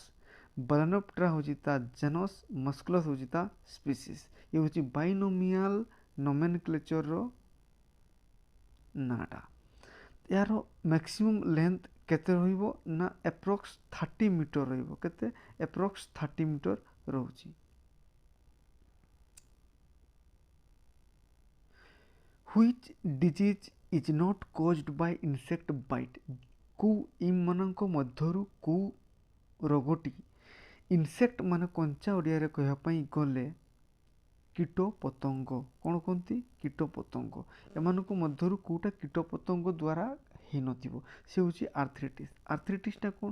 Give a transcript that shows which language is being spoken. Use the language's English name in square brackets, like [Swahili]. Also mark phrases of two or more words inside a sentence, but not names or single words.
[Odia] ବାଲେନୋପ୍ଟେରା ହେଉଛି ତା ଜେନସ୍, ମସ୍କୁଲସ୍ ହେଉଛି ତା ସ୍ପିସିସ୍। ଏ ହେଉଛି [English] binomial nomenclature [Odia] ନାଁଟା। ଏହାର [English] maximum length [Odia] କେତେ ରହିବ ନା [English] approx 30 meter [Odia] ରହିବ। କେତେ? [English] approx 30 meter [Odia] ରହୁଛି। [English] Which disease is not caused by insect bite? [Odia] କେଉଁ ଏମାନଙ୍କ ମଧ୍ୟରୁ କେଉଁ ରୋଗଟି ଇନସେକ୍ଟ ମାନେ କଞ୍ଚା ଓଡ଼ିଆରେ କହିବା ପାଇଁ ଗଲେ କୀଟ ପତଙ୍ଗ, କ'ଣ କୁହନ୍ତି? କୀଟ ପତଙ୍ଗ। ଏମାନଙ୍କ ମଧ୍ୟରୁ କେଉଁଟା କୀଟ ପତଙ୍ଗ ଦ୍ୱାରା ହେଇନଥିବ? ସେ ହେଉଛି ଆର୍ଥ୍ରାଇଟିସ୍। ଆର୍ଥ୍ରାଇଟିସ୍ଟା କ'ଣ?